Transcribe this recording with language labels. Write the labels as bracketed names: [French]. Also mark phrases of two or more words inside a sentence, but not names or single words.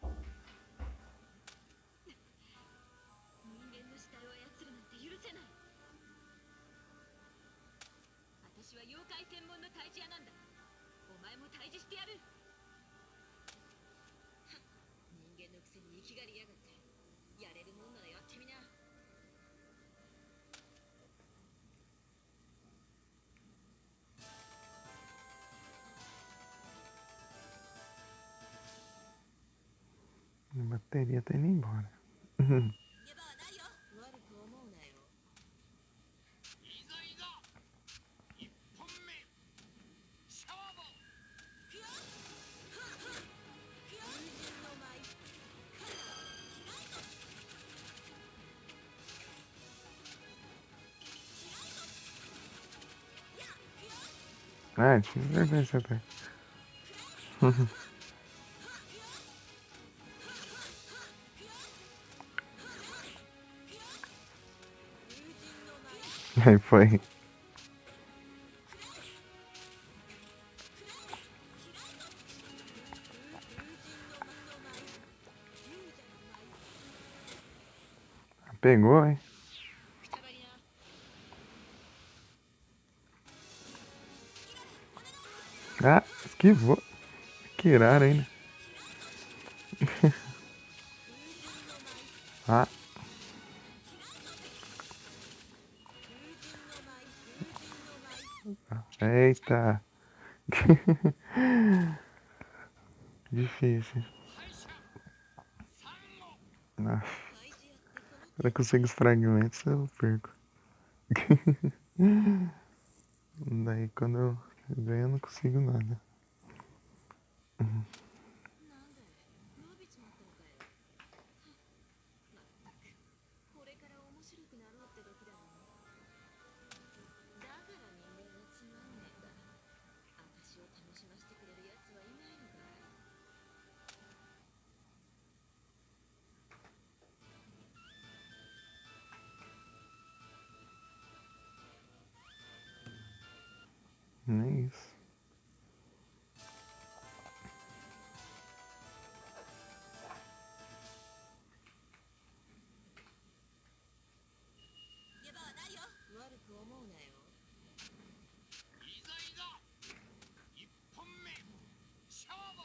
[Japanese] 人間の死体を操るなんて許せない。私は妖怪専門の退治屋なんだ。お前も退治してやる。人間のくせに生きがりやがって。やれるもんならやってみな。 [Portuguese] A bateria tá indo embora. [Japanese] 逃げ場はないよ。悪く思うなよ。いざいざ1本目勝負。くよはっはっくよ風神の舞カラーキライトキライトやくよ [Portuguese] Ah, tinha certeza até. [Japanese] 風神の舞 [Portuguese] Aí foi. Pegou, hein? [Japanese] くたばりな [Portuguese] Ah, esquivou. Que irado ainda. Ah, [Japanese] 風神の舞風神の舞風神の舞 [Portuguese] eita. Difícil. [Japanese] 敗者サンゴ。 [Portuguese] Nossa, [Japanese] 退治屋ってこの [Portuguese] quando eu consigo os fragmentos, eu perco. Daí quando eu ganho, eu não consigo nada. [Japanese] なんで伸びちまったのかよ。まったくこれから面白くなろうって時だろ。だから人間はつまんねえんだ。私を楽しませてくれるやつはいないのかい。 [Portuguese] Não é isso. [Japanese] 逃げ場はないよ。悪く思うなよ。いざいざ1本目勝負。